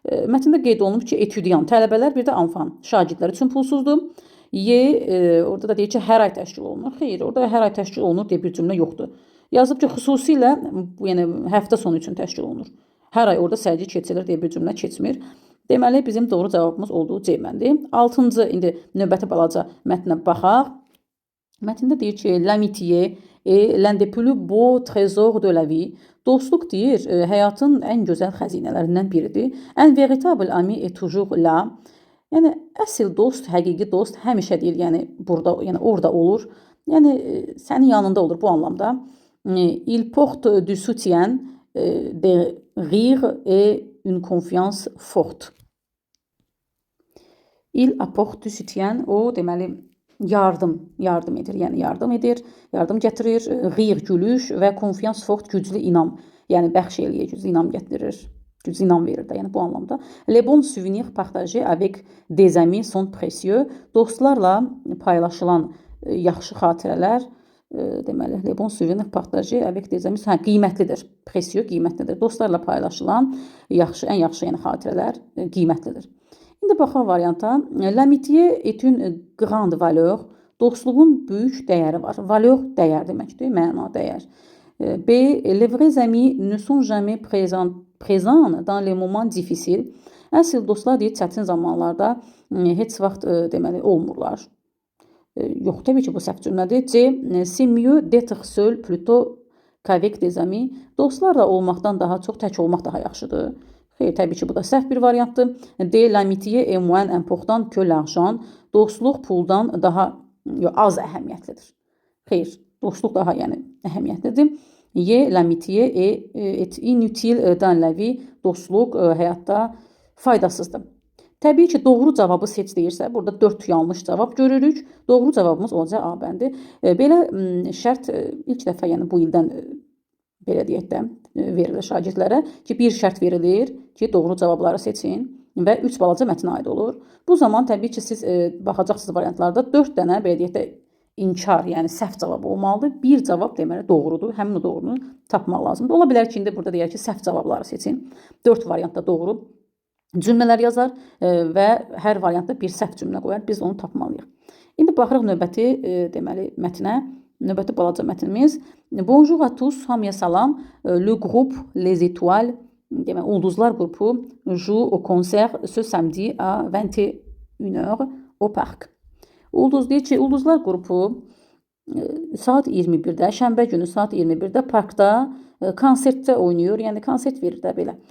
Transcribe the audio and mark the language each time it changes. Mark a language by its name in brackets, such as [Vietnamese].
[Azerbaijani] Mətndə qeyd olunub ki, etudiant, tələbələr, bir də enfant, şagirdlər üçün pulsuzdur. Y orada da deyir ki, hər ay təşkil olunur. Xeyr, orada hər ay təşkil olunur deyə bir cümlə yoxdur. Yazıb ki, xüsusilə bu yəni həftə sonu üçün təşkil olunur. Hər ay orada sərgi keçilir deyə bir cümlə keçmir. Deməli bizim doğru cavabımız olduğu C-məndir. 6-cı indi növbəti balaca mətnə baxaq. Mətndə deyir ki, [French] l'amitié est l'un des plus beaux trésors de la vie. [Azerbaijani] Dostluq deyir, həyatın ən gözəl xəzinələrindən biridir. [French] Un véritable ami est toujours là. [Azerbaijani] Yəni əsl dost, həqiqi dost həmişə deyir, yəni burada, yəni orada olur. Yəni sənin yanında olur bu anlamda. [French] Il porte du soutien, des rires et une confiance forte. Il apporte du soutien, [Azerbaijani] o deməli yardım edir, yəni yardım gətirir, rire gülüş və confiance fort güclü inam, yəni bəxş eləyir, güclü inam gətirir, güclü inam verir də, yəni bu anlamda. [French] Les bons souvenirs partagés avec des amis sont précieux. [Azerbaijani] Dostlarla paylaşılan yaxşı xatirələr, deməli, [French] les bons souvenirs partagés avec des amis, [Azerbaijani] qiymətlidir, précieux qiymətlidir. Dostlarla paylaşılan ən yaxşı yəni xatirələr qiymətlidir. İndi baxaq varianta. [French] L'amitié est une grande valeur. [Azerbaijani] Dostluğun böyük dəyəri var. Valeur dəyər deməkdir, məna, dəyər. B. [French] Les vrais amis ne sont jamais présents dans les moments difficiles. [Azerbaijani] Əsl dostlar deyir, çətin zamanlarda heç vaxt deməli olmurlar. Yox, təbii ki, bu səhv cümlədir. C. [French] C'est mieux d'être seul plutôt qu'avec des amis. [Azerbaijani] Dostlarla olmaqdan daha çox tək olmaq daha yaxşıdır. Xeyr, təbii ki, bu da səhv bir variantdır. D. [French] L'amitié est moins important que l'argent. [Azerbaijani] Dostluq puldan daha az əhəmiyyətlidir. Xeyr, dostluq daha yəni əhəmiyyətlidir. Y. [French] L'amitié est inutile dans la vie. [Azerbaijani] Dostluq həyatda faydasızdır. Təbii ki, doğru cavabı seç deyirsə, burada 4 yanlış cavab görürük. Doğru cavabımız olacaq A bəndi. Belə şərt ilk dəfə yəni bu ildən belə deyək də verilir şagirdlərə ki, bir şərt verilir ki, doğru cavabları seçin və 3 balaca mətnə aid olur. Bu zaman təbii ki, siz baxacaqsınız variantlarda 4 dənə belə deyək də inkar, yəni səhv cavabı olmalıdır. Bir cavab deməli doğrudur. Həmin o doğrunu tapmaq lazımdır. Ola bilər ki, indi burada deyək ki, səhv cavabları seçin. 4 variantda doğru cümlələr yazar və hər variantda bir səhv cümlə qoyar. Biz onu tapmalıyıq. İndi baxırıq növbəti deməli mətnə. Növbəti balaca mətnimiz. [French] Bonjour à tous, [Azerbaijani] hamıya salam. [French] Le groupe Les Étoiles, [Azerbaijani] deməli ulduzlar qrupu [French] joue au concert ce samedi à 21h au parc. [Azerbaijani] Ulduz deyir ki, ulduzlar qrupu saat 21-də, şənbə günü saat 21-də parkda konsertdə oynayır, yəni konsert verir də belə.